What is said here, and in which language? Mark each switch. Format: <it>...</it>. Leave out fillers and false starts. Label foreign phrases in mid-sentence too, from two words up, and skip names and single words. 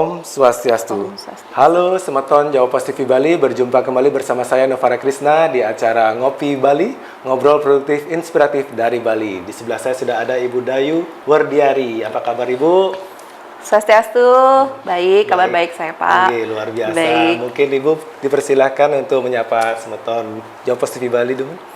<ban>Swastiastu. Om Swastiastu.</ban> <id>Halo Semeton Jawa Pos TV Bali, berjumpa kembali bersama saya Novara Krisna di acara Ngopi Bali, ngobrol produktif inspiratif dari Bali. Di sebelah saya sudah ada Ibu Dayu Wardiari. Apa kabar Ibu? Swastiastu, baik, kabar baik saya Pak. Oke, luar biasa. Baik. Mungkin Ibu dipersilakan untuk menyapa Semeton Jawa Pos TV Bali dulu.</id>